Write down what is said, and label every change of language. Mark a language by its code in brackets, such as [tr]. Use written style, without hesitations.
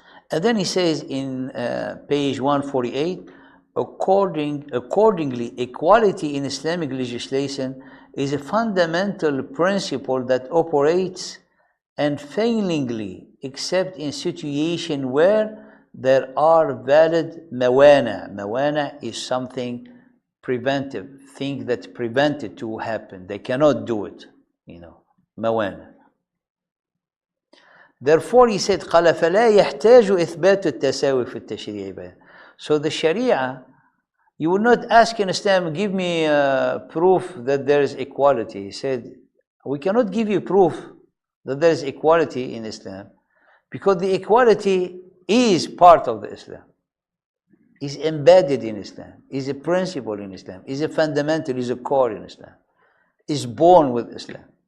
[en] And then he says in page 148, accordingly, equality in Islamic legislation is a fundamental principle that operates unfailingly except in situations where there are valid mawana. Mawana is something preventive, thing that prevented to happen. They cannot do it, mawana. Therefore, he said, [ar] قال فلا يحتاج إثبات التساوي في التشريع. [en] So the Sharia, you would not ask in Islam, give me proof that there is equality. He said, we cannot give you proof that there is equality in Islam, because the equality is part of the Islam, is embedded in Islam, is a principle in Islam, is a fundamental, is a core in Islam, is born with Islam.